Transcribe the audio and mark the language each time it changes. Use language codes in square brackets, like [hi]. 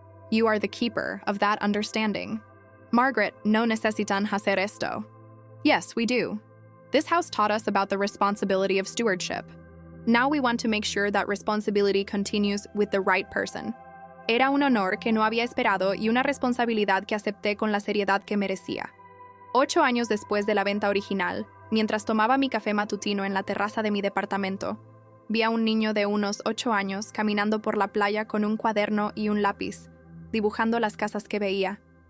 [en] You are the keeper of that understanding. [es] Margaret, no necesitan hacer esto». [en] «Yes, we do. This house taught us about the responsibility of stewardship. Now we want to make sure that responsibility continues with the right person». [es] Era un honor que no había esperado y una responsabilidad que acepté con la seriedad que merecía. 8 años después de la venta original, mientras tomaba mi café matutino en la terraza de mi departamento, vi a un niño de unos 8 años caminando por la playa con un cuaderno y un lápiz, dibujando las casas que veía.